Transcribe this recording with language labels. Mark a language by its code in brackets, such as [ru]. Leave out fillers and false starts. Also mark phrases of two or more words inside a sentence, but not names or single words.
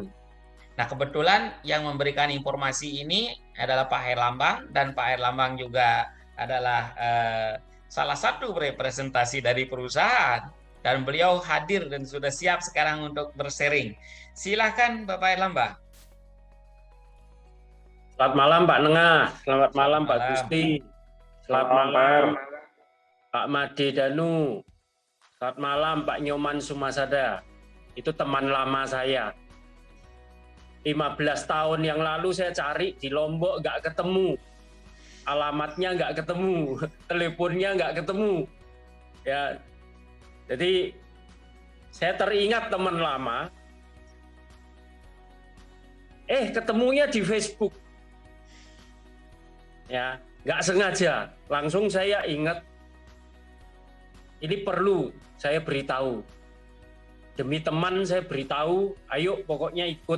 [id] Nah, kebetulan yang memberikan informasi ini adalah Pak Herlambang, dan Pak Herlambang juga adalah salah satu representasi dari perusahaan, dan beliau hadir dan sudah siap sekarang untuk bersharing. Silakan Bapak Herlambang. Selamat malam Pak Nengah, selamat malam Pak Gusti, selamat malam Pak Made Danu, selamat malam Pak Nyoman Sumasada. Itu teman lama saya. 15 tahun yang lalu saya cari di Lombok nggak ketemu, alamatnya nggak ketemu, teleponnya nggak ketemu, ya. Jadi saya teringat teman lama, ketemunya di Facebook, ya, nggak sengaja, langsung saya ingat, ini perlu saya beritahu, demi teman saya beritahu, ayo pokoknya ikut.